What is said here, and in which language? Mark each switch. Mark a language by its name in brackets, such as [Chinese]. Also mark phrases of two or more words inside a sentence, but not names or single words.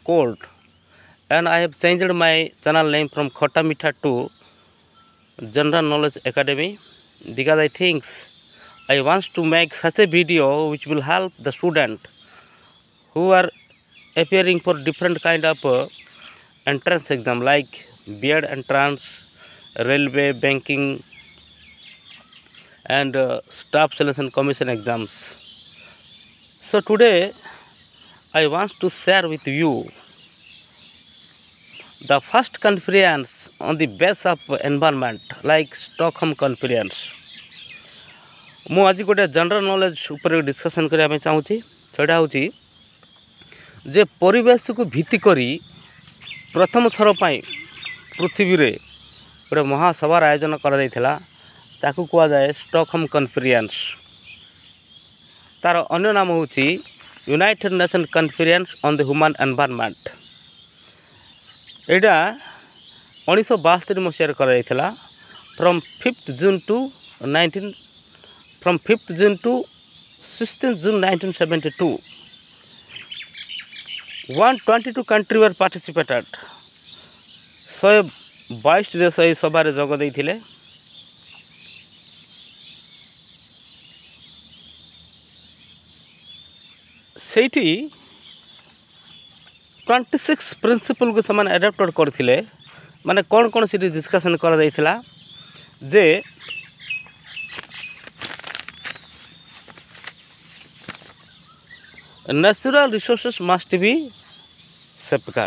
[English] cold, and I have changed my channel name from Khota Mitha to General Knowledge Academy because I think I want to make such a video which will help the student who are appearing for different kind of entrance exam like B.Ed entrance, railway, banking, and staff selection commission exams. So today I want to share with you the first conference on the base of environment like Stockholm conference. [Odia] ମୁଁ ଆଜି ଗୋଟେ [English] general knowledge [Odia] ଉପରେ डिस्कशन କରିବା ପାଇଁ ଚାହୁଁଛି। ସେଟା ହେଉଛି ଯେ ପରିବେଶକୁ ଭିତ୍ତି କରି ପ୍ରଥମ ଥର ପାଇଁ ପୃଥିବୀରେ ଗୋଟେ ମହାସଭାର ଆୟୋଜନ କରାଯାଇଥିଲା। ତାକୁ କୁହାଯାଏ ଷ୍ଟକହୋମ୍ କନଫରେନ୍ସ। ତାର ଅନ୍ୟ ନାମ ହେଉଛି ୟୁନାଇଟେଡ୍ ନେସନ୍ କନଫରେନ୍ସ ଅନ୍ ଦ ହ୍ୟୁମାନ୍ ଏନଭାରନମେଣ୍ଟ। ଏଇଟା 1972 ମସିହାରେ କରାଯାଇଥିଲା। [English] ଫ୍ରମ୍ 5th June to 16th June 1972। 122 countries were participated। [Odia] 122 ଦେଶ ଏହି ସଭାରେ ଯୋଗ ଦେଇଥିଲେ। ସେଇଠି 26 ପ୍ରିନ୍ସିପଲ୍କୁ ସେମାନେ ଆଡପ୍ଟ କରିଥିଲେ। ମାନେ କ'ଣ କ'ଣ ସେଠି ଡିସ୍କସନ୍ କରାଯାଇଥିଲା ଯେ [English] natural resources must be safeguard.